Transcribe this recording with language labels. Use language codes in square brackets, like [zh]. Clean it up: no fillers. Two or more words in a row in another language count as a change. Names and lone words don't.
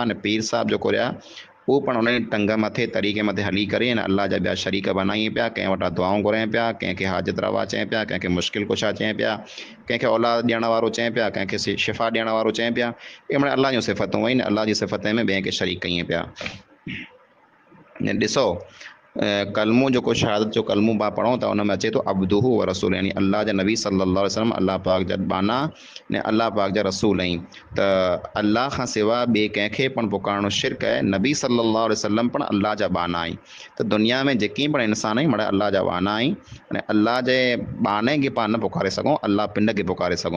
[sd] न पीर साहिब जेको रहिया उहो पण उन टंग मथे तरीक़े मथे हली करे न अल्लाह जा ॿिया शरीक बनाइनि पिया, कंहिं वटां दुआऊं घुरनि पिया, कंहिंखे हाजत रवा चइनि पिया, कंहिंखे मुश्किल कुशा चइनि पिया, कंहिंखे औलाद ॾियण वारो चइनि पिया, कंहिंखे शिफ़ा ॾियण वारो चइनि पिया। इहे माना अल्लाह जूं सिफ़तूं आहिनि, अल्लाह जी सिफ़त में ॿिए खे शरीक कयूं पिया। ॾिसो कलमो जेको शहादत जो कलमो पाण पढ़ूं था उन में अचे थो [ar] عبده و رسول, [sd] यानी अल्लाह जा नबी [ar] صلى الله عليه وسلم [sd] अल्लाह पाक जा बाना ने अल्लाह पाक जा रसूल आहिनि। त अल्लाह खां सवाइ ॿिए कंहिंखे पण पुकारणो शिरक आहे। नबी [ar] صلى الله عليه وسلم [sd] पण अल्लाह जा बाना आहिनि। त दुनिया में जेकी पण इंसान आहिनि माना अल्लाह जा बाना आहिनि। अने अल्लाह जे बाने खे पाण न पुकारे सघूं, अल्लाह पिंड खे पुकारे सघूं।